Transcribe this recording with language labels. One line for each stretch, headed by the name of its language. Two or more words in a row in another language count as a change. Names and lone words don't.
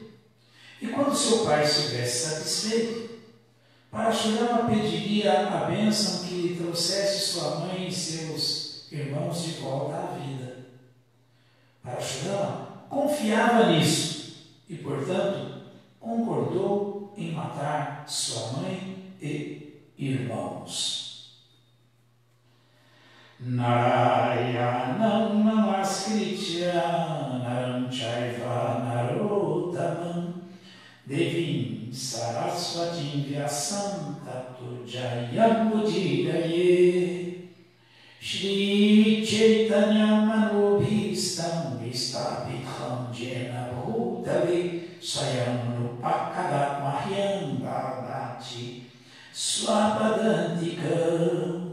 Portuguese: E quando seu pai estivesse satisfeito, Parashurama pediria a bênção que trouxesse sua mãe e seus irmãos de volta à vida. Parashurama confiava nisso e, portanto, concordou em matar sua mãe e irmãos.
Sanskrit: नारायणं नमस्कृत्य नरं चैव नरोत्तमम् देवीं सरस्वतीं व्यासं ततो जयमुदीरयेत् श्री चैतन्य मनोऽभीष्टं स्थापितं येन भूतले स्वयं रूपः कदा मह्यं भवति स्वपदान्तिकम्.